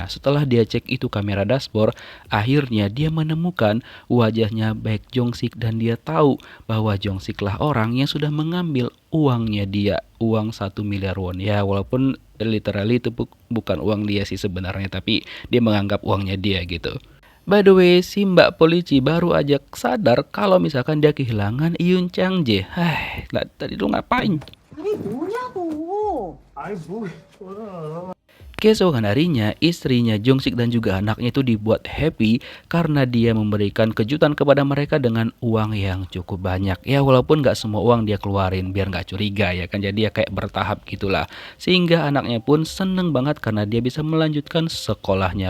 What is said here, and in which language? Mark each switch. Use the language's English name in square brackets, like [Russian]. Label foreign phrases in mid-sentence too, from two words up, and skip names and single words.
[Indonesian] Setelah dia cek itu kamera dashboard, akhirnya dia menemukan wajahnya Baek Jong-sik dan dia tahu bahwa Jong-sik orang yang sudah mengambil uangnya dia, uang 1 miliar won. Ya walaupun literally itu bukan uang dia sih sebenarnya, tapi dia menganggap uangnya dia gitu. [English] By the way, [Indonesian] si mbak polisi baru aja sadar kalau misalkan dia kehilangan Yoon Chang Jae. Tadi lu ngapain? [Korean] 이게 뭐냐고. 아이 뭐 [Indonesian] Keesokan harinya, istrinya Jong-sik dan juga anaknya itu dibuat happy karena dia memberikan kejutan kepada mereka dengan uang yang cukup banyak. Ya walaupun gak semua uang dia keluarin biar gak curiga ya kan, jadi ya kayak bertahap gitulah. Sehingga anaknya pun seneng banget karena dia bisa melanjutkan sekolahnya.